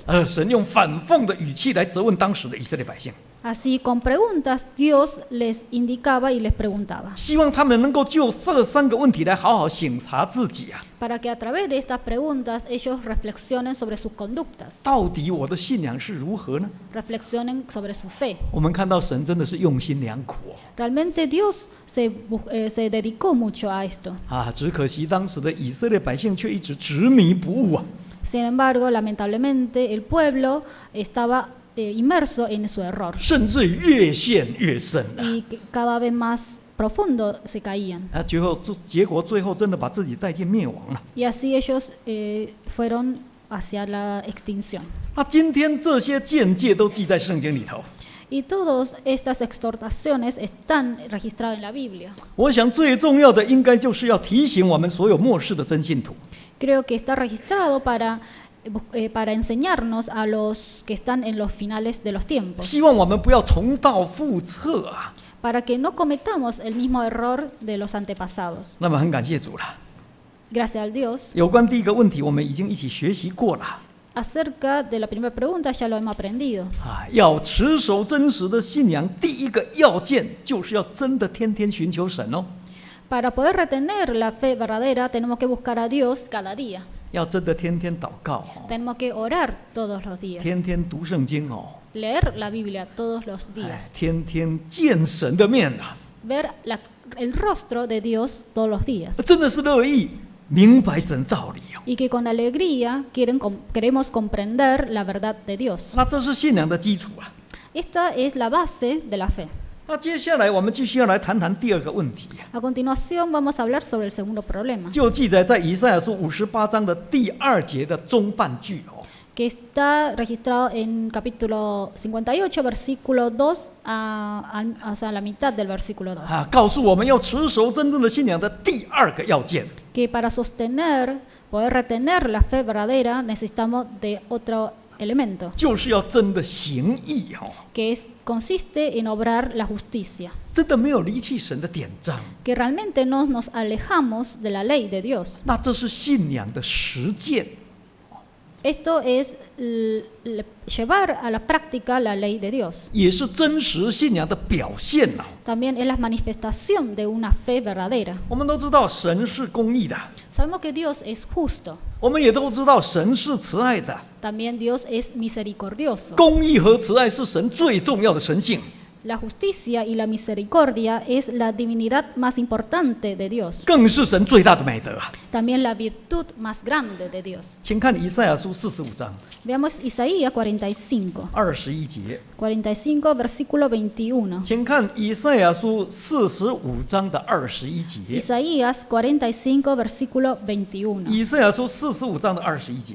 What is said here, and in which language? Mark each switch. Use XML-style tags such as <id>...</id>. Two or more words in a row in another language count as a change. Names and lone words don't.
<zh>神用反讽的语气来责问当时的以色列百姓，</zh> <es>Así, con preguntas, Dios les indicaba y les preguntaba,</es> <zh>希望他们能够就这3个问题来好好省察自己啊！</zh> <es>para que a través de estas preguntas ellos reflexionen sobre sus conductas,</es> <zh>到底我的信仰是如何呢？</zh> <es>reflexionen sobre su fe.</es> <zh>我们看到神真的是用心良苦</zh> <es>Realmente Dios se dedicó mucho a esto.</es> <zh>只可惜当时的以色列百姓却一直执迷不悟啊！</zh> <es>Sin embargo, lamentablemente, el pueblo estaba inmerso en su error</es> <zh>甚至于越陷越深啊！</zh> <es>y cada vez más profundo se caían.</es> <zh>结果最后真的把自己带进灭亡了。</zh> <es>Y así ellos fueron hacia la extinción.</es> <zh>今天这些见解都记在圣经里头。</zh> <es>Y todas estas exhortaciones están registradas en la Biblia.</es> <zh>我想最重要的应该就是要提醒我们所有末世的真信徒，</zh> <es>Creo que está registrado para para enseñarnos a los que están en los finales de los tiempos,</es> <zh>希望我们不要重蹈覆辙啊。</zh> <es>para que no cometamos el mismo error de los antepasados.</es> <zh>那么很感谢主了。</zh> <es>Gracias al Dios.</es> <zh>有关第一个问题，我们已经一起学习过了</zh> <es>Acerca de la primera pregunta ya lo hemos aprendido. 啊。</es> <zh>要持守真实的信仰，第一个要件就是要真的天天寻求神哦，</zh> <es>Para poder retener la fe verdadera tenemos que buscar a Dios cada día.</es> <zh>要真的天天祷告哦，</zh> <es>Tenemos que orar todos los días.</es> <zh>天天读圣经哦，</zh> <es>Leer la Biblia todos los 哎 días.</es> <zh>天天见神的面啊，</zh> <es>Ver el rostro de Dios todos los días.</es> <zh>真的是乐意明白神道理哦。</zh> <es>Y que con alegría queremos comprender la verdad de Dios.</es> <zh>那这是信仰的基础啊。</zh> <es>Esta es la base de la fe.</es> <zh>那接下来我们继续要来谈谈第二个问题，</zh> <es>A continuación vamos a hablar sobre el segundo problema,</es> <zh>就记载在以赛亚书58章的第2节的中半句哦。</zh> <es>que está registrado en capítulo 58, versículo 2, o sea, la mitad del versículo 2.</es> <zh>啊，告诉我们要持守真正的信仰的第2个要件，</zh> <es>Que para poder retener la fe verdadera, necesitamos de otro elemento,</es> <zh>就是要真的行义哦，</zh> <es>que consiste en obrar la justicia.</es> <zh>真的没有离弃神的典章，</zh> <es>Que realmente no nos alejamos de la ley de Dios.</es> <zh>那这是信仰的实践，</zh> <es>Esto es llevar a la práctica la ley de Dios.</es> <zh>也是真实信仰的表现呐、</zh> <es>También es la manifestación de una fe verdadera.</es> <zh>我们都知道神是公义的，</zh> <es>Sabemos que Dios es justo.</es> <zh>我们也都知道神是慈爱的，</zh> <es>También Dios es misericordioso.</es> <zh>公义和慈爱是神最重要的神性。</zh> <es>La justicia y la misericordia es la divinidad más importante de Dios.</es> <zh>更是神最大的美德啊！</zh> <es>También la virtud más grande de Dios.</es> <zh>请看以赛亚书45章</zh> <es>Veamos Isaías 45.</es> <zh>21 节，</zh> <es>45, versículo 21.</es> <zh>请看以赛亚书45章的21节，</zh> <es>Isaías 45, versículo 21.</es> <zh>以赛亚书45章的21节，</zh>